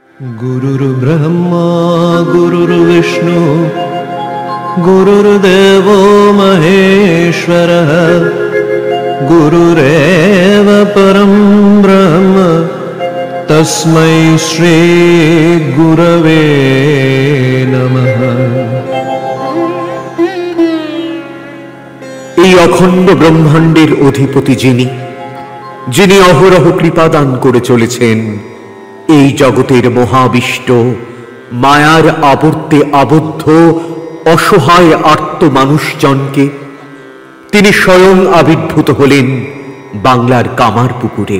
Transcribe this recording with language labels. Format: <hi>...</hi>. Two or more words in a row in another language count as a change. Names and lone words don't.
<sa>गुरुर्ब्रह्मा गुरुर्विष्णु गुरुर्देवो महेश्वरः गुरुरेव परं ब्रह्म तस्मै श्री गुरवे नमः।</sa> <bn>এই অখণ্ড ব্রহ্মাণ্ডের অধিপতি যিনি অহরহ কৃপাদান করে চলেছেন এই জগতের মহাবিষ্ট মায়ার আবর্তে আবদ্ধ অসহায় আর্ত মানুষজনকে, তিনি স্বয়ং আবির্ভূত হলেন বাংলার কামারপুকুরে।</bn>